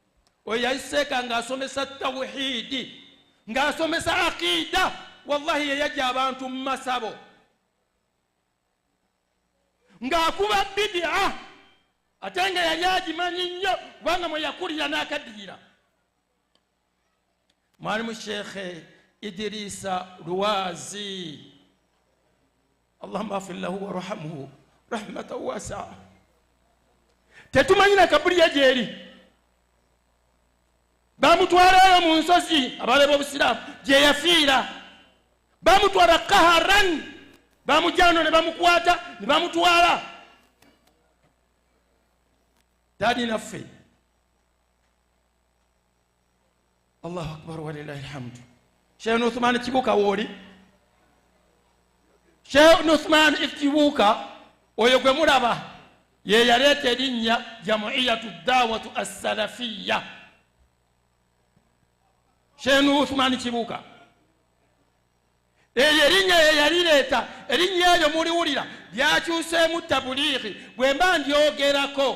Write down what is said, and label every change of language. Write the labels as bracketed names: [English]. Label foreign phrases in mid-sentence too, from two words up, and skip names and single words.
[Ganda] oyo yayiseeka ng'asomesa tawhidi ng'asomesa aqida wallahi yeyajja abantu mu masabo ng'akuba bid'a ate nga yali agimanyi nnyo kubanga mwe yakulira n'akaddiira. [Arabic] Mwalimu Sheikh Idrisa Ruwazi اللهم اغفر له وارحمه رحمة واسعة. [Ganda] Tetumanyi na kabuli ye gyeri. Bamutwalayo mu nsozi abale b'obusiraamu gye yafiira. Bamutwala qaharan, bamujjano ne bamukwata ne bamutwala. Tadi naffe. [Arabic] الله أكبر ولله الحمد. [Ganda] Sheikh Uthman Kibuka woli. Sheikh Uthman Kibuka oyo gwe mulaba ye yaleta erinnya Jam'iyatu Dawatu As-Salafiyya. Sheikh Uthman Kibuka erinnya ye yalileta erinnya eryo muliwulira lyakyuseemu tabulighi bwe mba ndyogerako.